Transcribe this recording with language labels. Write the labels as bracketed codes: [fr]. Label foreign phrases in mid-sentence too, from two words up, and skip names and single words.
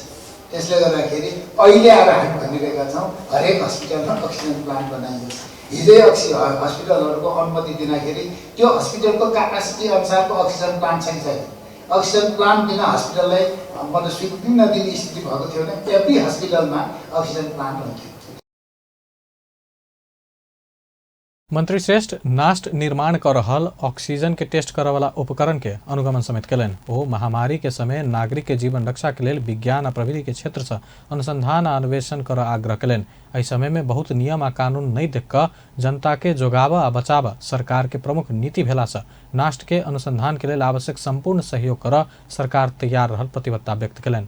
[ne] त्यसले गर्दाखेरि अहिले आएर हामी भनिरहेका छौँ हरेक हस्पिटलमा अक्सिजन प्लान्ट बनाइयोस्। हिजै हस्पिटलहरूको अनुमति दिँदाखेरि त्यो हस्पिटलको क्यापासिटी अनुसारको अक्सिजन प्लान्ट छैन। अक्सिजन प्लान्ट बिना हस्पिटललाई मतलब स्वीकृति नदिने स्थिति भएको थियो भने एभ्री हस्पिटलमा अक्सिजन प्लान्ट हुन्थ्यो। [mai] मंत्री श्रेष्ठ नास्ट निर्माण कर रहल ऑक्सीजन के टेस्ट करे वाला उपकरण के अनुगमन समेत कलन। ओ महामारी के समय नागरिक के जीवन रक्षा के लेल विज्ञान आ प्रविधि के क्षेत्र से अनुसंधान आ अन्वेषण कर आग्रह कलन। एहि समय में बहुत नियम आ कानून नहीं देख क जनता के जोगाव आ बचाव सरकार के प्रमुख नीति भेला से नास्ट के अनुसंधान के लेल आवश्यक संपूर्ण सहयोग कर सरकार तैयार रहल प्रतिबद्धता व्यक्त कलन।